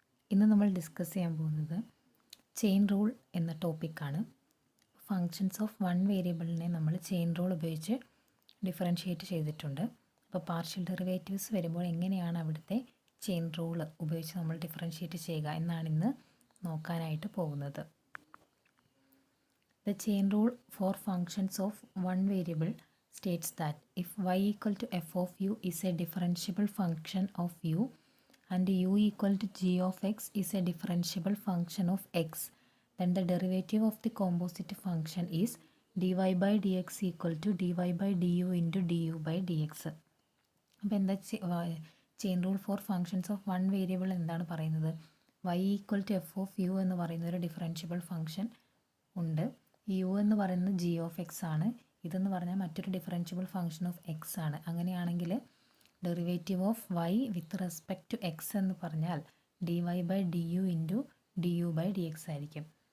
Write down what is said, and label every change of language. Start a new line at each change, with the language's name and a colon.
Malayalam: ഇന്ന് നമ്മൾ ഡിസ്കസ് ചെയ്യാൻ പോകുന്നത് ചെയിൻ റൂൾ എന്ന ടോപ്പിക്കാണ്. ഫങ്ഷൻസ് ഓഫ് വൺ വേരിയബിളിനെ നമ്മൾ ചെയിൻ റൂൾ ഉപയോഗിച്ച് ഡിഫറൻഷ്യേറ്റ് ചെയ്തിട്ടുണ്ട്. അപ്പോൾ പാർഷ്യൽ ഡെറിവേറ്റീവ്സ് വരുമ്പോൾ എങ്ങനെയാണ് അവിടുത്തെ ചെയിൻ റൂൾ ഉപയോഗിച്ച് നമ്മൾ ഡിഫറൻഷ്യേറ്റ് ചെയ്യുക എന്നാണ് ഇന്ന് നോക്കാനായിട്ട് പോകുന്നത്.
English: The chain rule for functions of one variable states that if y equal to f of u is a differentiable function of u and u equal to g of x is a differentiable function of x, then the derivative of the composite function is dy by dx equal to dy by du into du by dx.
Malayalam: അപ്പോൾ എന്താ
English: chain rule for functions of one variable
Malayalam: എന്താണ് പറയുന്നത്?
English: y equal to f of u
Malayalam: എന്ന് പറയുന്ന ഒരു
English: Differentiable function ഉണ്ട്. U
Malayalam: എന്ന് പറയുന്നത്
English: g of x
Malayalam: ആണ്. ഇതെന്ന് പറഞ്ഞാൽ മറ്റൊരു
English: Differentiable function of x ആണ്.
Malayalam: അങ്ങനെയാണെങ്കിൽ
English: derivative of y with respect to x
Malayalam: എന്ന് പറഞ്ഞാൽ
English: d y by d u into d u by d x
Malayalam: ആയിരിക്കും.